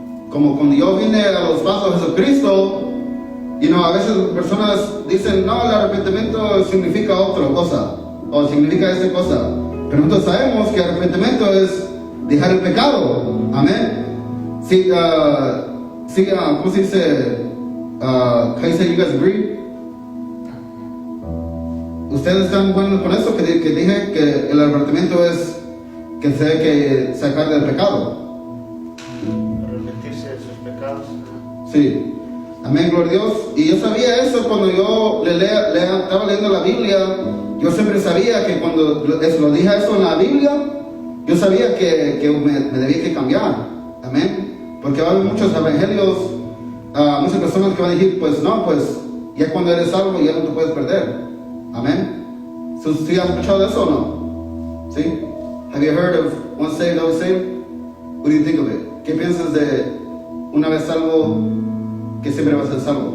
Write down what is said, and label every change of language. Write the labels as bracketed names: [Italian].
[Spanish] Como cuando yo vine a los pasos de Jesucristo, a veces las personas dicen, no, el arrepentimiento significa otra cosa, o significa esta cosa. Pero nosotros sabemos que arrepentimiento es dejar el pecado. Amén. Sí, ¿cómo se dice? [English] Can you say you guys agree? [Spanish] ¿Ustedes están buenos con eso? Que dije que el arrepentimiento es que se hay que sacar del pecado. Arrepentirse de sus pecados. Sí. Amén, gloria a Dios. Y yo sabía eso cuando yo estaba leyendo la Biblia. Yo siempre sabía que cuando lo dije eso en la Biblia, yo sabía que me debía que cambiar. Amén. Porque va a haber muchos evangelios, muchas personas que van a decir, pues no, pues ya cuando eres salvo ya no te puedes perder. Amén. ¿Sí has escuchado eso o no? ¿Sí? [English] Have you heard of once saved, always saved? What do you think of it? [Spanish] ¿Qué piensas de una vez salvo, que siempre vas a ser salvo?